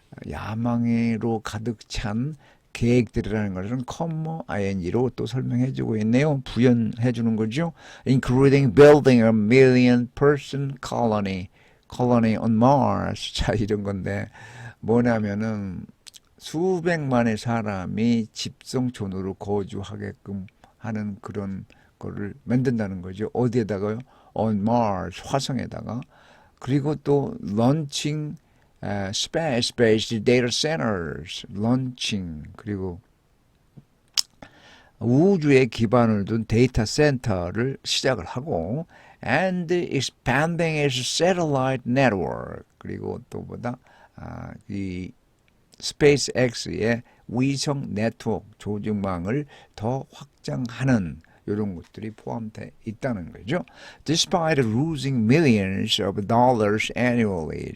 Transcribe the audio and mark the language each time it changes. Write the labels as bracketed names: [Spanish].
[Korean] 야망으로 가득 찬 계획들이라는 것은 ing로 또 설명해주고 있네요. 부연해주는 거죠. [English] Including building a 1,000,000-person colony on Mars. [Korean] 자, 이런 건데 뭐냐면은 수백만의 사람이 집성촌으로 거주하게끔 하는 그런 거를 만든다는 거죠. 어디에다가요? [English] On Mars, [Korean] 화성에다가. 그리고 또 [English] launching space-based data centers, launching, [Korean] 그리고 우주에 기반을 둔 데이터 센터를 시작을 하고, [English] and expanding its satellite network, [Korean] 그리고 또 보다 이 스페이스X의 위성 네트워크 조직망을 더 확장하는 이런 것들이 포함되어 있다는 거죠. [English] Despite losing millions of dollars annually.